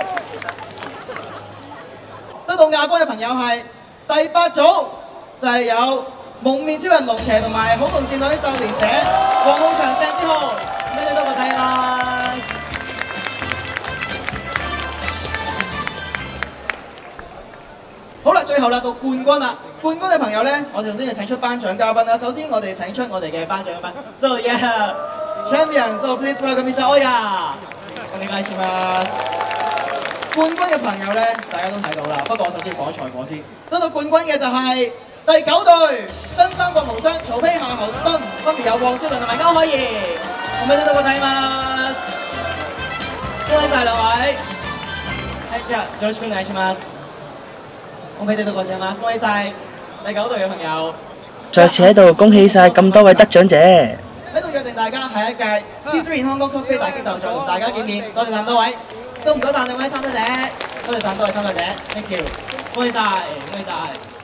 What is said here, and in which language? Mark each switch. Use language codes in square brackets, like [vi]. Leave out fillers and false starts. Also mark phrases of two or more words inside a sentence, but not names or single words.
[yue] 得到亞軍嘅朋友係第8組，就係有蒙面超人龍騎同埋恐龍戰隊少年者黃浩翔鄭之浩，俾你多個睇啦。好啦，最後啦到冠軍啦，冠軍嘅朋友咧，我哋首先就請出頒獎嘉賓啦。首先我哋請出我哋嘅頒獎嘉賓 ， [en] So yeah champion, so please welcome Mr. [yue] Oya。 [ja] お願いします。 [yue] 冠軍嘅朋友咧，大家都睇到啦。不過我首先講賽果先。得到冠軍嘅就係第9隊真三國無雙曹丕夏侯惇，分別有黃少麟同埋歐海怡。 [ja] おめでとうございます。 [yue] 恭喜晒兩位。 [ja] はい、じゃあよろしくお願いします。おめでとうございます。 [yue] 恭喜晒第9隊嘅朋友。再次喺度恭喜晒咁多位得獎者。喺度約定大家下一屆 C3 in Hong Kong Cosplay 大激鬥再同大家見面。多謝咁多位。都唔該曬兩位參賽者，多謝曬多位參賽者 ， [en] thank you， [yue] 恭喜晒，恭喜晒。